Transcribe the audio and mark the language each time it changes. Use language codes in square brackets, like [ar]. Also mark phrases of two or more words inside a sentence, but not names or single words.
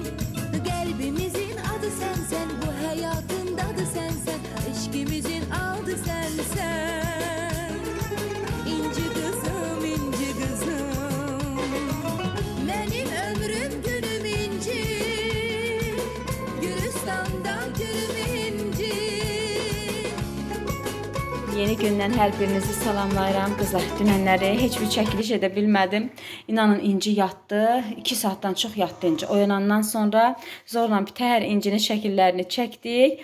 [tr] Kalbimizin adı sensen, bu hayatın adı sensen, eşkimizin adı sensen. İnci kızım, inci kızım. Benim ömrüm günüm inci, Gülistan'dan gülüm inci. [az] Yeni gündən hər birinizi salamlayıram qızlar. Dünənləri heç bir çəkiliş edə bilmədim. İnanın İnci yatdı. 2 saatdan çox yatdı İnci. Oyanandan sonra zorla bitər İncinin şəkillərini çəkdik.